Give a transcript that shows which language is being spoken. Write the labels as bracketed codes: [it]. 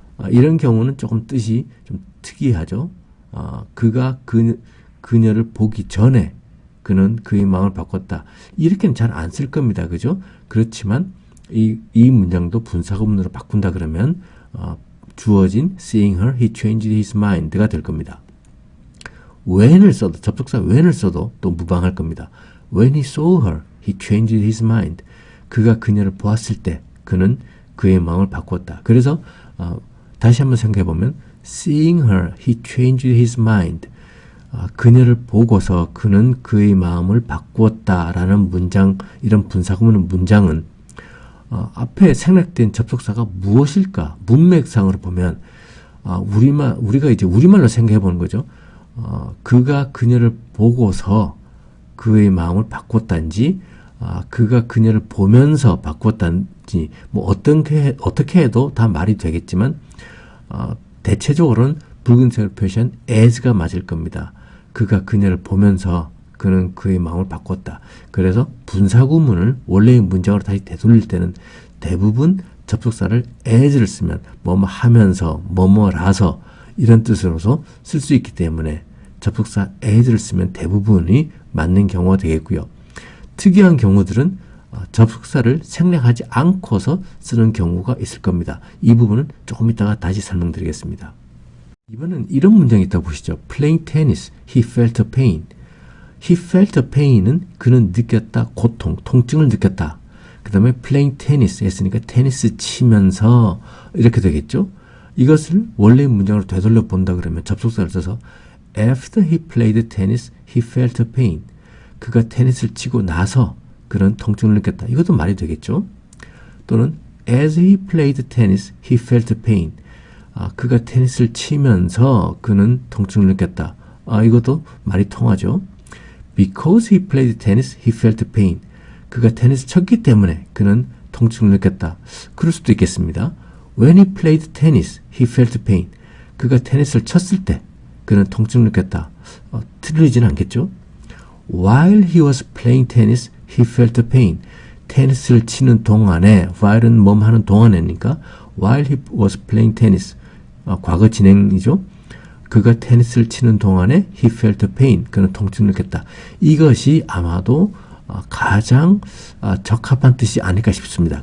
[ko] 이런 경우는 조금 뜻이 좀 특이하죠. 그가 그녀를 보기 전에 그는 그의 마음을 바꿨다. 이렇게는 잘 안 쓸 겁니다. 그죠? 그렇지만 이 문장도 분사구문으로 바꾼다 그러면 주어진 [en] seeing her, he changed his mind [ko] 가 될 겁니다. when을 써도 접속사 when을 써도 또 무방할 겁니다. [en] When he saw her, he changed his mind. [ko] 그가 그녀를 보았을 때 그는 그의 마음을 바꿨다. 그래서 다시 한번 생각해 보면 [en] seeing her, he changed his mind. [ko] 그녀를 보고서 그는 그의 마음을 바꾸었다라는 문장, 이런 분사구문 문장은 앞에 생략된 접속사가 무엇일까? 문맥상으로 보면 우리가 이제 우리말로 생각해 보는 거죠. 그가 그녀를 보고서 그의 마음을 바꿨단지, 그가 그녀를 보면서 바꿨단지, 뭐 어떻게 해도 다 말이 되겠지만 대체적으로는 붉은색을 표시한 as가 맞을 겁니다. 그가 그녀를 보면서 그는 그의 마음을 바꿨다. 그래서 분사구문을 원래의 문장으로 다시 되돌릴 때는 대부분 접속사를 as를 쓰면 뭐뭐 하면서 뭐뭐라서 이런 뜻으로서 쓸 수 있기 때문에 접속사 as를 쓰면 대부분이 맞는 경우가 되겠고요. 특이한 경우들은 접속사를 생략하지 않고서 쓰는 경우가 있을 겁니다. 이 부분은 조금 이따가 다시 설명드리겠습니다. 이번엔 이런 문장이 있다고 보시죠. [en] Playing tennis, he felt a pain. He felt a pain [ko] 은 그는 느꼈다, 고통, 통증을 느꼈다. 그 다음에 [en] playing tennis [ko] 했으니까 테니스 치면서 이렇게 되겠죠. 이것을 원래의 문장으로 되돌려 본다 그러면 접속사를 써서 [en] After he played tennis, he felt a pain. [ko] 그가 테니스를 치고 나서 그런 통증을 느꼈다. 이것도 말이 되겠죠. [en] 또는 As he played tennis, he felt pain. [ko] 그가 테니스를 치면서 그는 통증을 느꼈다. 이것도 말이 통하죠. [en] Because he played tennis, he felt pain. [ko] 그가 테니스 쳤기 때문에 그는 통증을 느꼈다. 그럴 수도 있겠습니다. [en] When he played tennis, he felt pain. [ko] 그가 테니스를 쳤을 때 그는 통증을 느꼈다. 틀리지는 않겠죠. [en] While he was playing tennis, he felt pain. [ko] 테니스를 치는 동안에, while은 뭐 하는 동안에니까 [en] while he was playing tennis, [ko] 과거 진행이죠. 그가 테니스를 치는 동안에 [en] he felt pain, [ko] 그는 통증을 느꼈다. 이것이 아마도 가장 적합한 뜻이 아닐까 싶습니다.